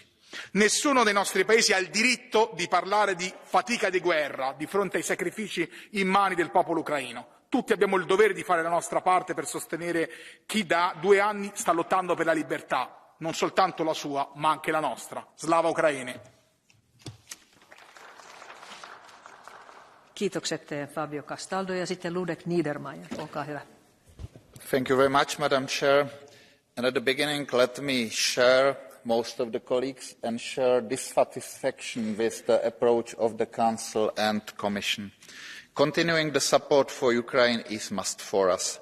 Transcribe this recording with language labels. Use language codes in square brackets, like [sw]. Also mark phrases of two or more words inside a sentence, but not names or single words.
[it] Nessuno dei nostri paesi ha il diritto di parlare di fatica di guerra di fronte ai sacrifici immani del popolo ucraino. Tutti abbiamo il dovere di fare la nostra parte per sostenere chi da 2 anni sta lottando per la libertà, non soltanto la sua, ma anche la nostra. [uk] Slava Ukraini! [fi] Kiitokset Fabio Castaldo ja sitten Ludek Niedermayer, olkaa hyvä. [en] Thank you very much, Madam Chair. And at the beginning, let me share most of the colleagues and share dissatisfaction with the approach of the Council and Commission. Continuing the support for Ukraine is must for us.